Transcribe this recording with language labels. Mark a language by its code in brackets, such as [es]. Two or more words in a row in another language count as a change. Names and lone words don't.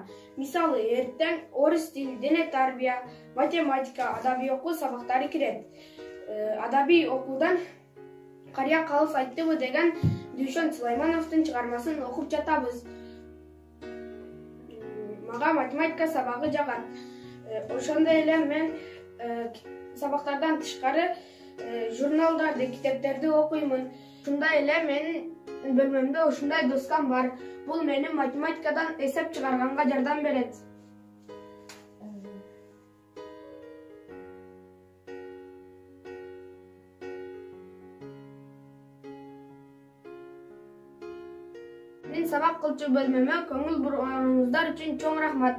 [kk] Мысалы, ертең орыс тілі, дене тарбия, математика, адаби оқу сабақтары кіреді. Адаби оқудан Қария қалыс айттыбы деген Дүйшен Сулаймановтың шығармасын оқып жатабыз. Маға математика сабағы жағат. [ky] Ошонда эле мен сабақтардан тышкары журналдарды, китептерди окуймун. Ушундай эле менин бөлмөмдө ушундай доскам бар. Бул мени математикадан эсеп чыгарганга жардам берет. Мен сабак кылчу бөлмөмө көңүл бурганыңыздар үчүн чоң рахмат.